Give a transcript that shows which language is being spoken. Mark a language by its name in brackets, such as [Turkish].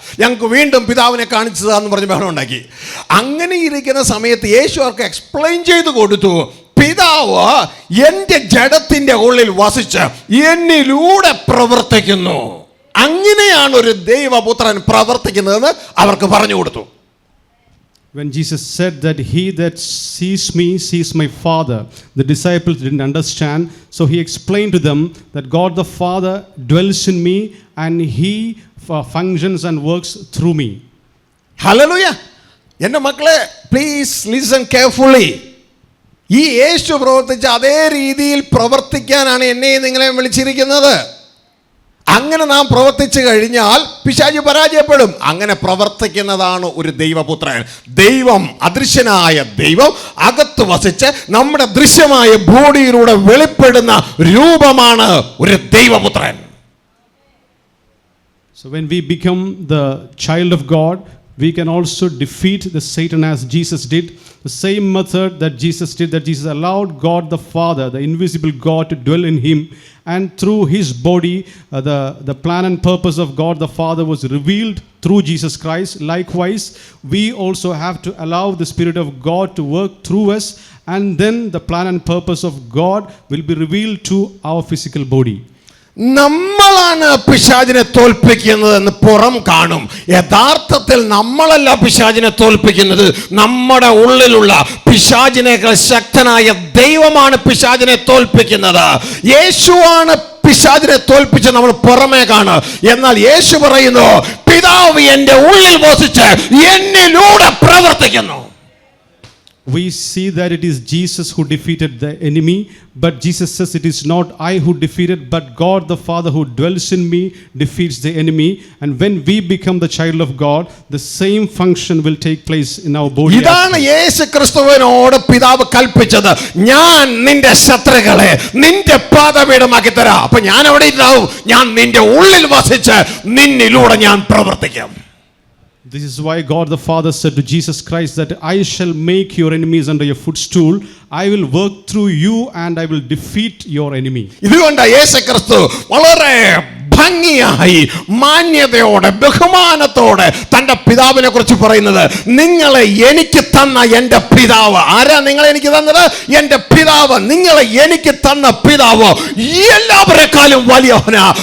[Malayalam] ഞങ്ങൾക്ക് വീണ്ടും പിതാവിനെ കാണിച്ചതാന്ന് പറഞ്ഞ് ബഹളം ഉണ്ടാക്കി. അങ്ങനെ ഇരിക്കുന്ന സമയത്ത് യേശു അവർക്ക് എക്സ്പ്ലെയിൻ ചെയ്ത് കൊടുത്തു, പിതാവ് എൻ്റെ ജഡത്തിൻ്റെ ഉള്ളിൽ വസിച്ച് എന്നിലൂടെ പ്രവർത്തിക്കുന്നു. അങ്ങനെയാണ് ഒരു ദൈവപുത്രൻ പ്രവർത്തിക്കുന്നതെന്ന് അവർക്ക് പറഞ്ഞു കൊടുത്തു. [English] When Jesus said that he that sees me sees my Father, the disciples didn't understand. So he explained to them that God the Father dwells in me and he functions and works through me. [Malayalam] Hallelujah. എൻ്റെ മക്കളെ, [English] Please listen carefully. [Malayalam] ഈ യേശു പ്രവർത്തിച്ച അതേ രീതിയിൽ പ്രവർത്തിക്കാനാണ് എന്നെയും നിങ്ങളെയും വിളിച്ചിരിക്കുന്നത്. അങ്ങനെ നാം പ്രവർത്തിച്ചു കഴിഞ്ഞാൽ പിശാച് പരാജയപ്പെടും. അങ്ങനെ പ്രവർത്തിക്കുന്നതാണ് ഒരു ദൈവപുത്രൻ. ദൈവം, അദൃശ്യനായ ദൈവം അകത്ത് വസിച്ച് നമ്മുടെ ദൃശ്യമായ ബോഡിയിലൂടെ വെളിപ്പെടുന്ന രൂപമാണ് ഒരു ദൈവപുത്രൻ. [English] So when we become the child of God, we can also defeat the Satan as Jesus did. The same method that Jesus did, that Jesus allowed God the Father, the invisible God, to dwell in him, and through his body, the plan and purpose of God the Father was revealed through Jesus Christ. Likewise, we also have to allow the Spirit of God to work through us, and then the plan and purpose of God will be revealed to our physical body. [Malayalam] നമ്മളാണ് പിശാചിനെ തോൽപ്പിക്കുന്നത് എന്ന് പുറം കാണും. യഥാർത്ഥത്തിൽ നമ്മളല്ല പിശാചിനെ തോൽപ്പിക്കുന്നത്. നമ്മുടെ ഉള്ളിലുള്ള പിശാചിനേക്കാൾ ശക്തനായ ദൈവമാണ് പിശാചിനെ തോൽപ്പിക്കുന്നത്. യേശുവാണ് പിശാചിനെ തോൽപ്പിച്ച് നമ്മൾ പുറമേ കാണും. എന്നാൽ യേശു പറയുന്നു, പിതാവ് എൻ്റെ ഉള്ളിൽ വസിച്ച് എന്നിലൂടെ പ്രവർത്തിക്കുന്നു. [English] We see that it is Jesus who defeated the enemy, but Jesus says it is not I who defeated, but God the Father who dwells in me defeats the enemy. And when we become the child of God, the same function will take place in our body. [Malayalam] ഇതാണ് യേശു ക്രിസ്തുവിനോട് പിതാവ് കൽപ്പിച്ചത്, ഞാൻ നിന്റെ ശത്രുക്കളെ നിന്റെ പാദപീഠമാക്കി തരാം. അപ്പൊ ഞാൻ അവിടെ ഉണ്ടാവും, ഞാൻ നിന്റെ ഉള്ളിൽ വസിച്ച് നിന്നിലൂടെ ഞാൻ പ്രവർത്തിക്കും. [English] This is why God the Father said to Jesus Christ that I shall make your enemies under your footstool. I will work through you and I will defeat your enemy. [Malayalam] ഇതുകൊണ്ട് യേശു ക്രിസ്തു വളരെ ഭംഗിയായി മാന്യതയോടെ ബഹുമാനത്തോടെ തന്റെ പിതാവിനെ കുറിച്ച് പറയുന്നത്, നിങ്ങളെ എനിക്ക് തന്ന എൻ്റെ പിതാവ്. ആരാ നിങ്ങളെ എനിക്ക് തന്നത്? എൻ്റെ പിതാവ്. നിങ്ങളെ എനിക്ക് തന്ന പിതാവ് എല്ലാവരെക്കാളും വലിയവനാ.